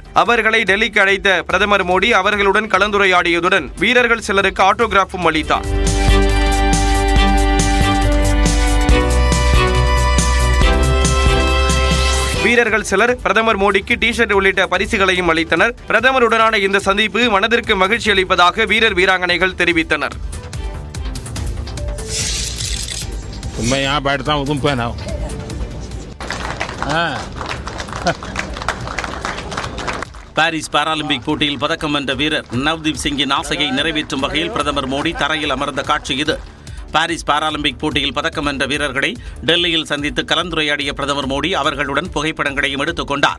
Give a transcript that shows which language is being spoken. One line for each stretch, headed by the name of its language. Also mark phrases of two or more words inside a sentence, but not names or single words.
Tamil: அவர்களை டெல்லிக்கு அழைத்த பிரதமர் மோடி அவர்களுடன் கலந்துரையாடியதுடன் வீரர்கள் சிலருக்கு ஆட்டோகிராஃபும் அளித்தார். வீரர்கள் சிலர் பிரதமர் மோடிக்கு டி-ஷர்ட் உள்ளிட்ட பரிசுகளையும் அளித்தனர். பிரதமருடனான இந்த சந்திப்பு மனதிற்கு மகிழ்ச்சி அளிப்பதாக வீரர் வீராங்கனைகள் தெரிவித்தனர்.
Hindi: मैं यहाँ बैठता हूँ, तुम पहनाओ।
Tamil: பாரிஸ் பாராலிம்பிக் போட்டியில் பதக்கம் வென்ற வீரர் நவ்தீப் சிங்கின் ஆசையை நிறைவேற்றும் வகையில் பிரதமர் மோடி தரையில் அமர்ந்த காட்சி இது. பாரிஸ் பாராலிம்பிக் போட்டியில் பதக்கம் வென்ற வீரர்களை டெல்லியில் சந்தித்து கலந்துரையாடிய பிரதமர் மோடி அவர்களுடன் புகைப்படங்களையும் எடுத்துக் கொண்டார்.